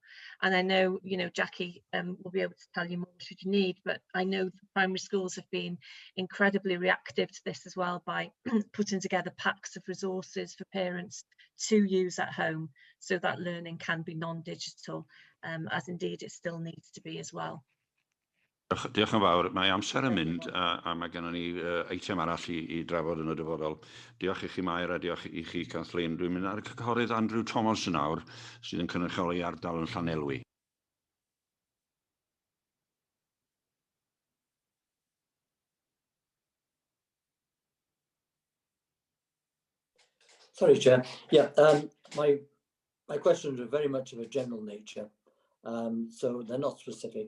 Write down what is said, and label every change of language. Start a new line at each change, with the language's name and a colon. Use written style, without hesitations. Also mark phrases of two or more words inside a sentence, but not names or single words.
English: And I know, Jackie will be able to tell you more should you need, but I know the primary schools have been incredibly reactive to this as well by putting together packs of resources for parents to use at home, so that learning can be non-digital, as indeed it still needs to be as well.
Welsh: Diolch yn fawr. Mae amser yn mynd a mae gennym ni eitem arall i drafod yn y dyfodol. Diolch i chi Mair a diolch i chi Kathleen. Dwi'n mynd ar y cynghorydd Andrew Thomas yn awr sydd yn cynrychioli ardal yn Llanelwy.
English: Sorry, Chair. Yeah, my questions are very much of a general nature, so they're not specific.